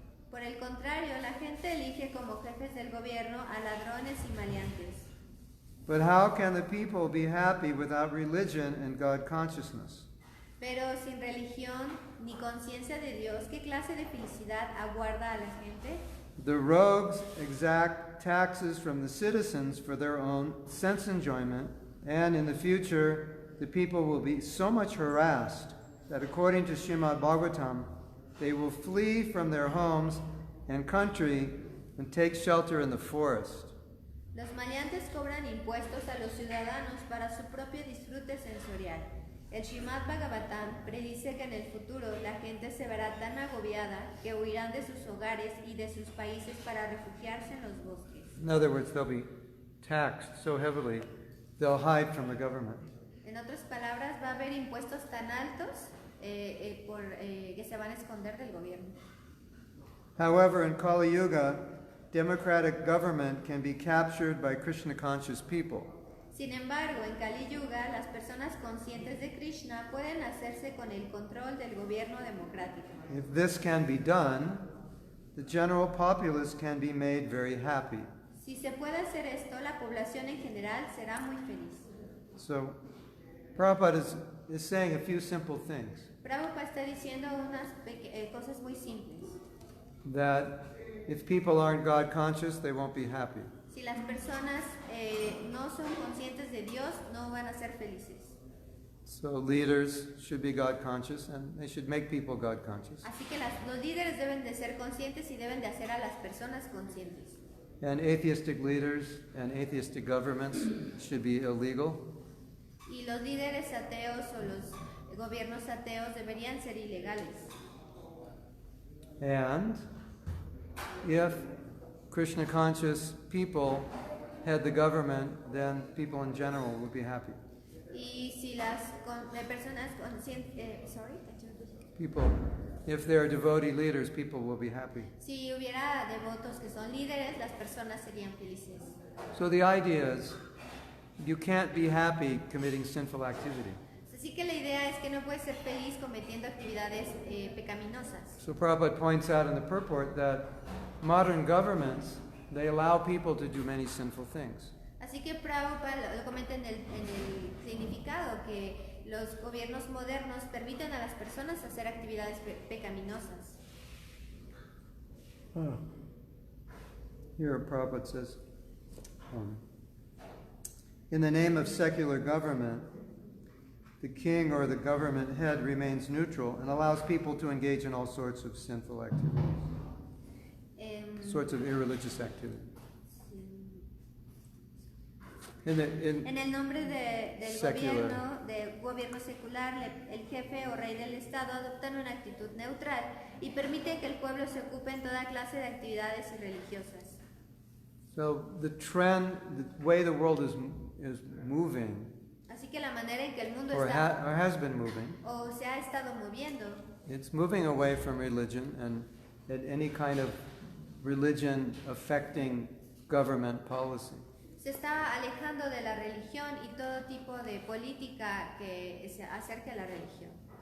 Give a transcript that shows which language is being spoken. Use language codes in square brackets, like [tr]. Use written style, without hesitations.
[es] Por el contrario, la gente elige como jefes del gobierno a ladrones y maleantes. [en] But how can the people be happy without religion and God consciousness? [es] Pero sin religión ni conciencia de Dios, ¿qué clase de felicidad aguarda a la gente? [en] The rogues exact taxes from the citizens for their own sense enjoyment, and in the future, the people will be so much harassed that according to Srimad Bhagavatam, they will flee from their homes and country and take shelter in the forest. [es] Los maleantes cobran impuestos a los ciudadanos para su propio disfrute sensorial. El Srimad Bhagavatam predice que en el futuro la gente se verá tan agobiada que huirán de sus hogares y de sus países para refugiarse en los bosques. [en] In other words, they'll be taxed so heavily, they'll hide from the government. [es] En otras palabras, va a haber impuestos tan altos que se van a esconder del gobierno. [en] However, in Kali Yuga, democratic government can be captured by Krishna-conscious people. [es] Sin embargo, en Kali Yuga, las personas conscientes de Krishna pueden hacerse con el control del gobierno democrático. [en] If this can be done, the general populace can be made very happy. [es] Si se puede hacer esto, la población en general será muy feliz. [en] So, Prabhupada is saying a few simple things. [es] Prabhupada está diciendo unas cosas muy simples. [en] That if people aren't God conscious, they won't be happy. [es] Si las personas no son conscientes de Dios, no van a ser felices. [en] So leaders should be God conscious, and they should make people God conscious. [es] Así que los líderes deben de ser conscientes y deben de hacer a las personas conscientes. [en] And atheistic leaders and atheistic governments should be illegal. [es] Y los líderes ateos o los gobiernos ateos deberían ser ilegales. [en] And if Krishna conscious people had the government, then people in general would be happy. [es] Y si las personas conscientes, [en] People, if there are devotee leaders, people will be happy. [es] si hubiera devotos que son líderes, las personas serían felices. [en] So the idea is, you can't be happy committing sinful activity. [es] Así que la idea es que no puedes ser feliz cometiendo actividades pecaminosas. [en] So Prabhupada points out in the purport that modern governments, they allow people to do many sinful things. [es] Así que Prabhupada lo comenta en el significado que los gobiernos modernos permiten a las personas hacer actividades pecaminosas. [en] Here Prabhupada says, in the name of secular government, the king or the government head remains neutral and allows people to engage in all sorts of sinful activities, sorts of irreligious activities. [es] En el nombre del secular gobierno secular, el jefe o rey del Estado adoptan una actitud neutral y permiten que el pueblo se ocupe en toda clase de actividades irreligiosas. [en] So the trend, the way the world is moving, [es] Así que la manera en que el mundo [en] or [es] está [en] has been moving, [es] o se ha estado moviendo, [en] it's moving away from religion and any kind of religion affecting government policy. [es] se está alejando de la religión y todo tipo de política que se acerque a la religión.